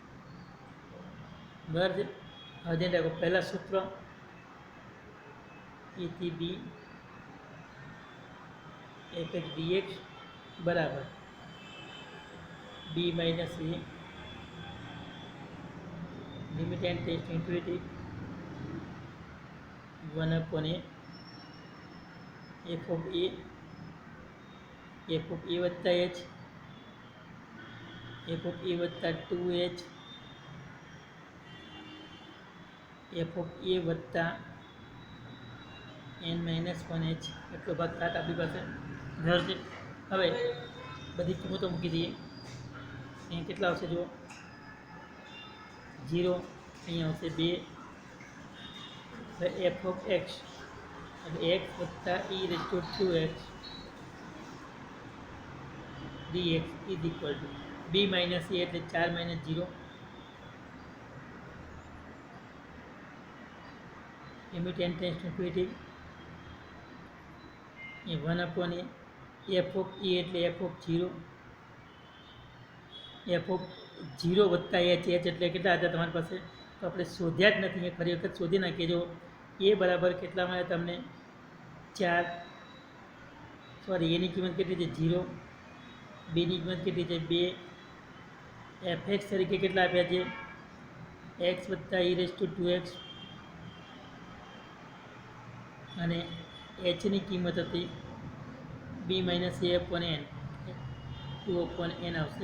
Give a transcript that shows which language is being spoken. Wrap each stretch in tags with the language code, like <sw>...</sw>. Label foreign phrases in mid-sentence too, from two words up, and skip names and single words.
<gu>બરાબર છે. હવે ધ્યાન રાખો, પહેલાં સૂત્ર a થી b fx dx બરાબર b - a</gu> <en>limit n tends to infinity</en> <gu>1/a</gu> <en>f of a f of a</en> <gu>વત્તા h f of a વત્તા 2h f of a વત્તા n - 1h એટલો ભાગ ખાત આપણી પાસે રહેશે. હવે બધી કિંમતો મૂકી દઈએ. અહીંયા કેટલા આવશે જુઓ? 0, અહીંયા આવશે 2. હવે f of x એટલે x વત્તા e</gu> <en>raise to</en> <gu>2x dx</gu> <en>is equal to</en> <gu>b - a એટલે 4 - 0</gu> <en>limit n tends to infinity</en> <gu>1/a</gu> <en>f of e</en> <gu>એટલે</gu> <en>f of 0 f of 0</en> <gu>વત્તા h એટલે કેટલા હતા તમારી પાસે? તો આપણે શોધ્યા જ નથી, એ ફરી વખત શોધી નાખીએ. જો એ બરાબર કેટલા મળે તમને? 4. સોરી, એની કિંમત કેટલી છે? 0. બીની કિંમત કેટલી છે? 2. fx તરીકે કેટલા આપ્યા છે? x વત્તા e</gu> <en>raise to</en> <gu>2x અને hની કિંમત હતી b - a/n 2/n આવશે.</gu>